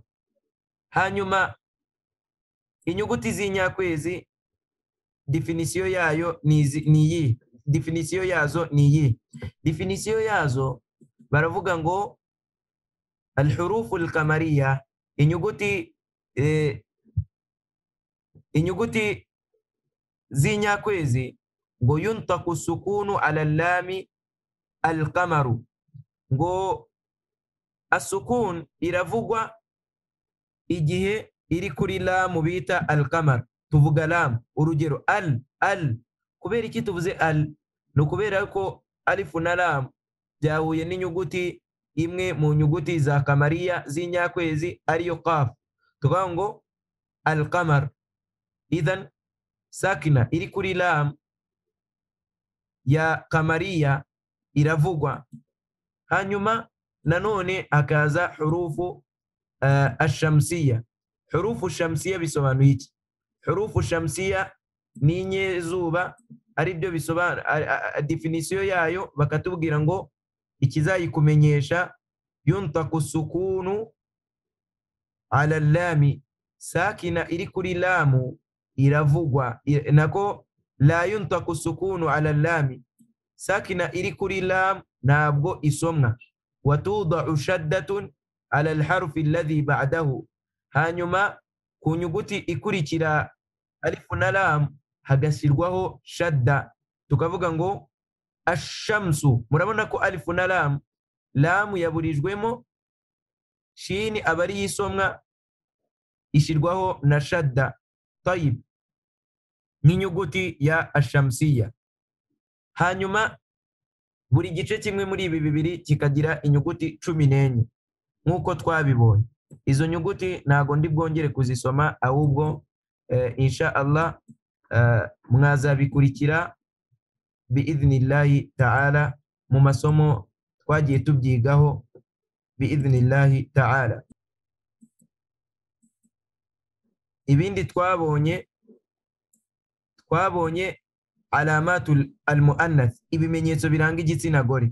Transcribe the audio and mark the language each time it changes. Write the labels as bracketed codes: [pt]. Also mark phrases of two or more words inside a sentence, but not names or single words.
[rw] Hanyuma inyuguti z'inyakwezi definisiyo yayo ni iyi, definisiyo yazo ni iyi. Definisiyo yazo baravuga ngo [ar] الحروف القمرية, [rw] inyuguti z'inyakwezi ngo [ar] ينطق سكون على لام القمر, [rw] ngo asukun iravugwa igihe iri kuri lamu bita al-qamar. Tuvuga lamu, urugero al. Kubera iki tuvuze al? No kubera ko alifu na lamu byahuye n'inyuguti imwe mu nyuguti za kamariya z'inyakwezi ariyo qaf. Tuvuga ngo al-qamar, idhan sakina iri kuri lamu ya kamariya iravugwa. Hanyuma nanone hakaza [ar] حروف الشمسية. حروف شمسية [rw] bisobanuye iki? [ar] حروف شمسية [rw] ni inyezuba, ari byo bisobanura. Definisiyo yayo bakatubwira ngo ikizayikumenyesha [ar] ينطق سكون على لام, [rw] sakina iri kuri lamu iravugwa. Nako [ar] لا ينطق سكون على لام, [rw] sakina iri kuri lam ntabwo isomwa. [ar] وتوضع شدة على الحرف الذي بعده, [rw] hanyuma ku nyuguti ikurikira alifu na lam hagashyirwaho shadda. Tukavuga ngo ash-shamsu. Murabona ko alifu na lam, lamu yaburijwemo, shini abari yisomwa ishyirwaho na shadda. Tayib, nk'inyuguti ya ash-shamsiya. Hanyuma buri gice kimwe muri ibi bibiri kikagira inyuguti 14 nkuko twabibonye. Izo nyuguti ntago ndi bwongere kuzisoma, ahubwo [ar] إن شاء الله [rw] mwazabikurikira [ar] بإذن الله تعالى [rw] mu masomo twagiye tubyigaho [ar] بإذن الله تعالى. [rw] Ibindi twabonye [ar] علامة المؤنث, [rw] ibimenyetso biranga igitsina gore.